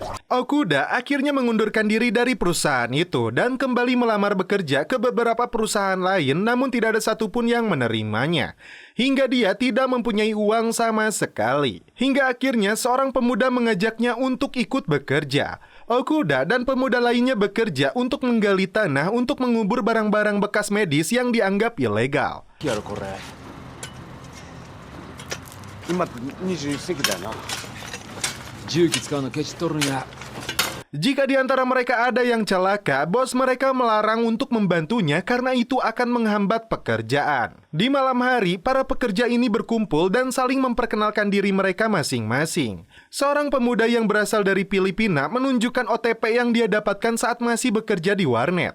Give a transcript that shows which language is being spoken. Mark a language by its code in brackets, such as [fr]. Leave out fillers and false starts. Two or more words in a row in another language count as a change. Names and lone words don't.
[id] Okuda akhirnya mengundurkan diri dari perusahaan itu dan kembali melamar bekerja ke beberapa perusahaan lain, namun tidak ada satupun yang menerimanya. Hingga dia tidak mempunyai uang sama sekali. Hingga akhirnya seorang pemuda mengajaknya untuk ikut bekerja. Okuda dan pemuda lainnya bekerja untuk menggali tanah untuk mengubur barang-barang bekas medis yang dianggap ilegal. [ja] 今21世紀だよな。重機使うのケチっとるんや。 [id] Jika di antara mereka ada yang celaka, bos mereka melarang untuk membantunya karena itu akan menghambat pekerjaan. Di malam hari, para pekerja ini berkumpul dan saling memperkenalkan diri mereka masing-masing. Seorang pemuda yang berasal dari Filipina menunjukkan OTP yang dia dapatkan saat masih bekerja di warnet.